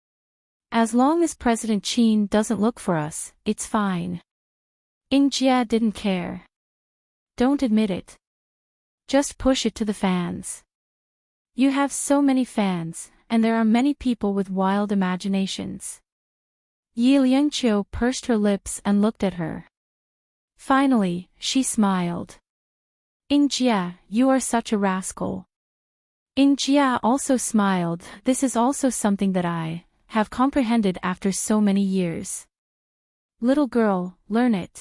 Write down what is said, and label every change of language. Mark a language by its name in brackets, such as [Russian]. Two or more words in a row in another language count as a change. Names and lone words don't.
[English] As long as President Qin doesn't look for us, it's fine. Ying Jia didn't care. Don't admit it. Just push it to the fans. You have so many fans, and there are many people with wild imaginations. Yi Liangqiu pursed her lips and looked at her. Finally, she smiled. Ying Jia, you are such a rascal. Ying Jia also smiled. This is also something that I have comprehended after so many years. Little girl, learn it.